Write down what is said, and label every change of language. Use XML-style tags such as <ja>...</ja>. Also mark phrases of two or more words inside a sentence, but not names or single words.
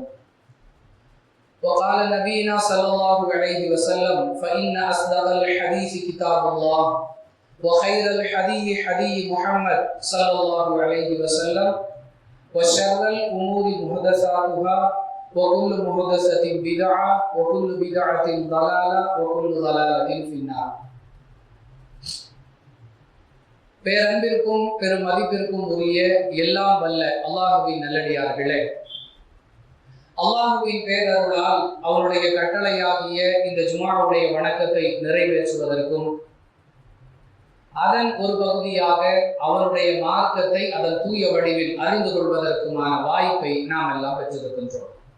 <ar>وقال نبينا صلى الله عليه وسلم فإن أصدق الحديث كتاب الله وخير الحديث حديث محمد صلى الله عليه وسلم وشر الأمور محدثاتها وكل محدثة بدعة وكل بدعة ضلالة وكل ضلالة في النار.</ar> <ta>பேரன்பிற்கும் பெருமதிப்பிற்கும் உரிய எல்லாம் வல்ல அல்லாஹுவின் நல்லடியார்களே, அல்லாஹுவின் பேரருளால் அவருடைய கட்டளையாகிய இந்த ஜுமாவுடைய வணக்கத்தை நிறைவேற்றுவதற்கும் அதன் ஒரு பகுதியாக அவருடைய மார்க்கத்தை அதன் தூய வடிவில் அறிந்து கொள்வதற்குமான வாய்ப்பை நாம் எல்லாம் பெற்றிருக்கின்றோம்.</ta>